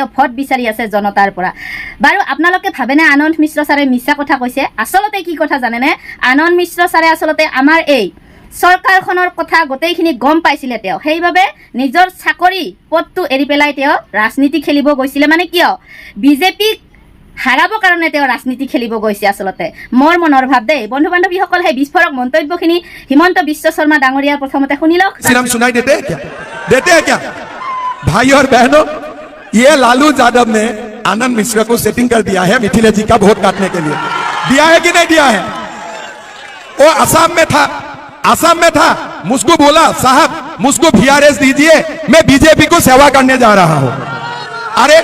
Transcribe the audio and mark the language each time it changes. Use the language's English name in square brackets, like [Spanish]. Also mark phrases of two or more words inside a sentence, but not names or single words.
[Assamese] ভোট বিচাৰি আছে জনতাৰ পৰা বাৰু আপোনালোকে ভাবেনে আনন্দ মিশ্ৰ ছাৰে মিছা কথা কৈছে আচলতে কি কথা জানেনে আনন্দ মিশ্ৰ ছাৰে আচলতে আমাৰ এই চৰকাৰখনৰ কথা গোটেইখিনি গম পাইছিলে তেওঁ সেইবাবে নিজৰ চাকৰি পদটো এৰি পেলাই তেওঁ ৰাজনীতি খেলিব গৈছিলে মানে কিয় বিজেপিক হাৰাবৰ কাৰণে তেওঁ ৰাজনীতি খেলিব গৈছে আচলতে মোৰ মনৰ ভাৱ দেই বন্ধু বান্ধৱীসকল সেই বিস্ফোৰক মন্তব্যখিনি হিমন্ত বিশ্ব শৰ্মা ডাঙৰীয়াৰ প্ৰথমতে শুনি লওক [Hindi] सिर्फ सुनाई देते हैं क्या भाई और बहनों ये लालू यादव ने आनंद मिश्रा को सेटिंग कर दिया है मिथिलेश जी का वोट काटने के लिए दिया है कि नहीं दिया है वो असम में था मुझको बोला साहब मुझको VRS दीजिए मैं बीजेपी को सेवा करने जा रहा हूं अरे